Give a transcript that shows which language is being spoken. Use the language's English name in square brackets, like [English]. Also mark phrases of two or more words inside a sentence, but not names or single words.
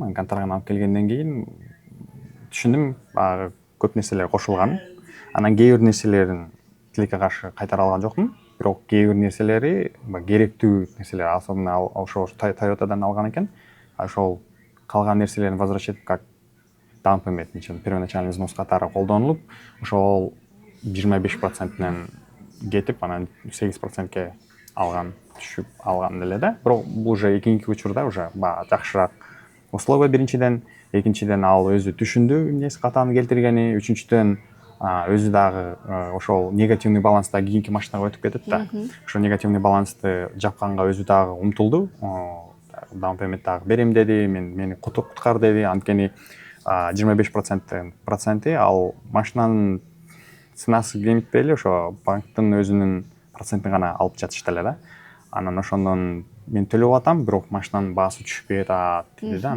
[Kyrgyz] Анан контрагын алып келгенден кийин түшүндүм, баягы көп нерселер кошулганын. Анан кээ бир нерселерин тилекке каршы кайтара алган жокмун. Бирок кээ бир нерселери керектүү нерселер, особенно ошо Toyota'дан алган экен. Ошол калган нерселерин [Russian] возвращать как [English] down payment, [Russian] первоначальный взнос [Kyrgyz] катары колдонулуп, ошол 25%нен кетип, анан 8%ке алган, түшүп алган эле да. Бирок бул уже экинчи учурда уже жакшыраак условия биринчиден, экинчиден ал өзү түшүндү эмнеси катаны келтиргени, үчүнчүдөн өзү дагы ошол негативный баланста кийинки машинага өтүп кетет да. Ошо негативный балансты жапканга өзү дагы умтулду. [English] Down payment [Kyrgyz] дагы берем деди, мени куткар деди. Анткени 25% ал машинанын ценасы кемитпей эле, ошо банктын өзүнүн процентин гана алып жатышты эле да. Анан ошондон мен төлөп атам, бирок машинанын баасы түшпөй атат деди да.